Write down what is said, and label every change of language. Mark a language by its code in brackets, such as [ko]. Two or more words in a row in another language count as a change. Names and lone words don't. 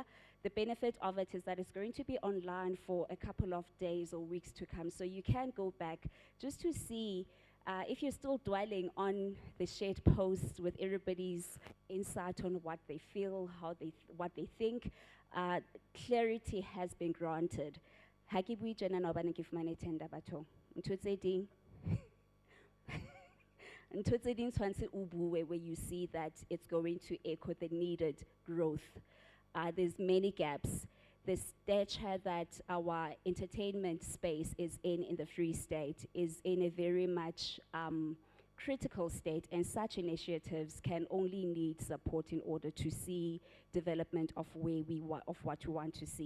[en] The benefit of it is that it's going to be online for a couple of days or weeks to come, so you can go back just to see if you're still dwelling on the shared posts with everybody's insight on what they feel, what they think. Clarity has been granted. [st] Ha ke bue tjena na hobane ke fumane tender bathong. Ntho tse ding ntho tse ding tshwantse o bue [en] where you see that it's going to echo the needed growth. There's many gaps. The stature that our entertainment space is in the Free State is in a very much critical state, and such initiatives can only need support in order to see development of where of what we want to see.